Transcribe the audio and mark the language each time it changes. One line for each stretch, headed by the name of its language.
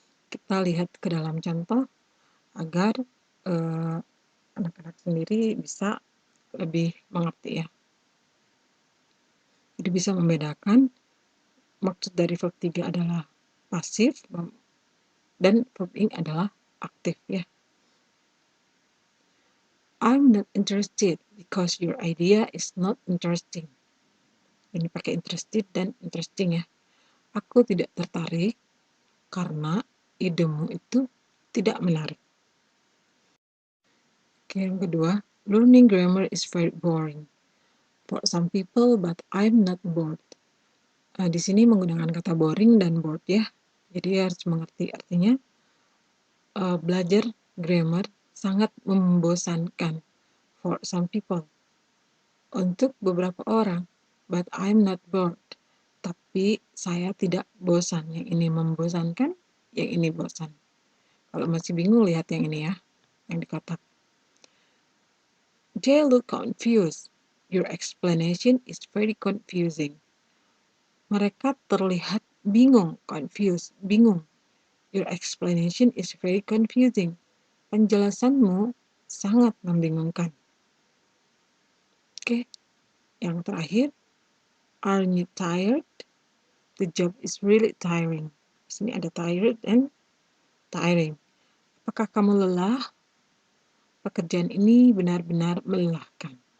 Indonesian: Kita lihat ke dalam contoh agar anak-anak sendiri bisa lebih mengerti ya. Jadi bisa membedakan maksud dari verb 3 adalah pasif dan verb ing adalah aktif ya.
English: I'm not interested because your idea is not interesting.
Indonesian: Ini pakai interested dan interesting ya. Aku tidak tertarik karena idemu itu tidak menarik. Oke, yang kedua,
English: learning grammar is very boring for some people, but I'm not bored.
Indonesian: Di sini menggunakan kata boring dan bored ya. Jadi harus mengerti artinya. belajar grammar sangat membosankan
English: for some people,
Indonesian: untuk beberapa orang,
English: but I'm not bored.
Indonesian: Tapi saya tidak bosan, yang ini membosankan, yang ini bosan. Kalau masih bingung lihat yang ini ya, yang di kotak.
English: They look confused. Your explanation is very confusing.
Indonesian: Mereka terlihat bingung,
English: confused, bingung. Your explanation is very confusing.
Indonesian: Penjelasanmu sangat membingungkan. Oke, yang terakhir,
English: aren't you tired? The job is really tiring.
Indonesian: Di sini ada
English: tired and tiring.
Indonesian: Apakah kamu lelah? Pekerjaan ini benar-benar melelahkan.